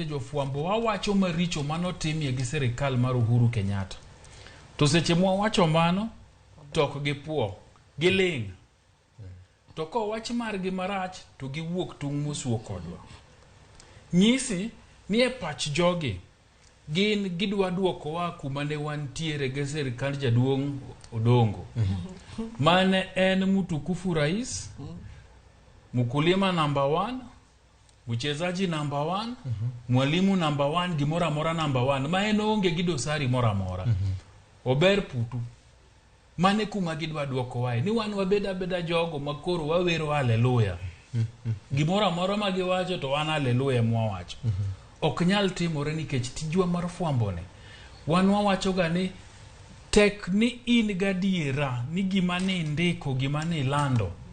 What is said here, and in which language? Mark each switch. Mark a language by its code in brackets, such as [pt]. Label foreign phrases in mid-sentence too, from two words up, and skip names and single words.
[luo] jofwambo wawacho maricho manotimie gi sirikal mar Uhuru Kenyatta to seche mwawacho mano to ok gipuo giling to ko wach margi marach to giwuok tung' mosuo kodwa nyisi ni e pach jogi gin gidwa duoko wa kuma ne wantiere gi sirikal jaduong' Odongo mane en [sw] mtukufu rais mkulima number [luo] 1 [sw] mchezaji number 1 mwalimu number 1 [luo] gimora mora number 1 ma en onge gi dosari mora mora ober putu mane kuma gidwa duoko wae ni wan wabeda jogo makoro wawero haleluya gimora mora ma giwacho to wan haleluya mwawacho ok nyal timore nikech tijwa mar fwambo ne wan wawacho ga ni tek ni in gadiera ni gima ni ndiko gima ni lando